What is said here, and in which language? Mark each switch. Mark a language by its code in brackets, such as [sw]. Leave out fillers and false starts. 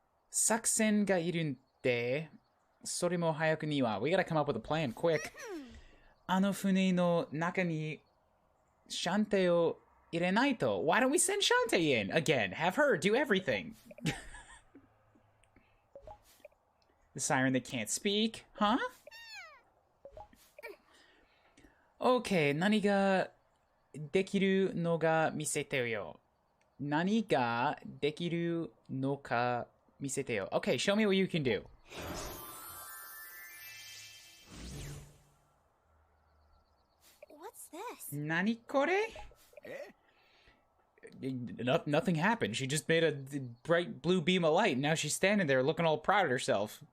[ja] Saksen ga iru nde. Sore mo hayaku ni wa. [en] We gotta come up with a plan quick. [ja] Ano fune no naka ni Shantae o irenai to. [en] Why don't we send Shantae in? Again, have her do everything. The siren that can't speak? Huh? [ja] Okay, 何ができるのか見せてよ。何ができるのか Misete yo. [en] Okay, show me what you can do. What's this? [ja] Nani kore? [en] Nothing happened. She just made a bright blue beam of light, and now she's standing there looking all proud of herself.